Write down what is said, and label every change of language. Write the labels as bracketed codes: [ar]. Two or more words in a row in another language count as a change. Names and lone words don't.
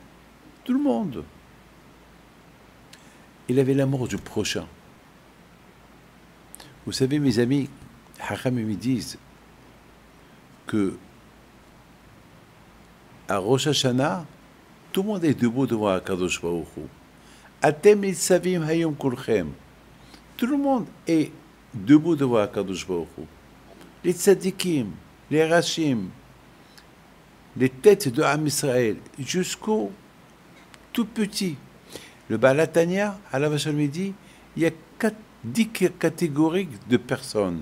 [fr] Tout le monde. Il avait l'amour du prochain. Vous savez, mes amis, Hacham me disent que à Rosh Hashanah, tout le monde est debout devant [he] הקדוש ברוך הוא. אתם נצבים היום כלכם. [fr] Tout le monde est debout devant [he] הקדוש ברוך הוא. [fr] Les tzadikim, les rachim, les têtes de Am Israël, jusqu'au tout petit. Le Baal HaTanya, à la Vachal dit, il y a 10 catégories de personnes.